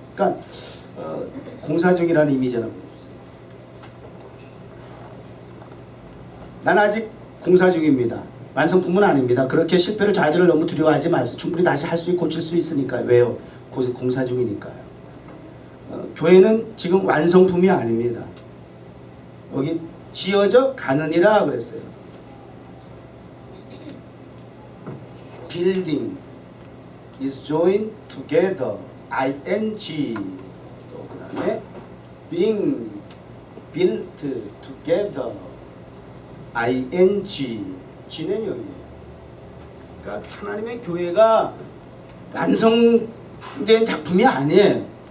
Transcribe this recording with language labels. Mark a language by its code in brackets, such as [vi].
[ko] 그러니까 공사 중이라는 이미지는, 난 아직 공사 중입니다. 완성품은 아닙니다. 그렇게 실패를 좌절을 너무 두려워하지 마세요. 충분히 다시 할 수 있고 고칠 수 있으니까요. 왜요? 공사 중이니까요. 교회는 지금 완성품이 아닙니다. 여기 지어져 가느니라 그랬어요. [en] Building is joined together. ing. [ko] 또 그 다음에 [en] being built together. [ko] ing. 진행형이에요. 그러니까 하나님의 교회가 완성된 작품이 아니에요.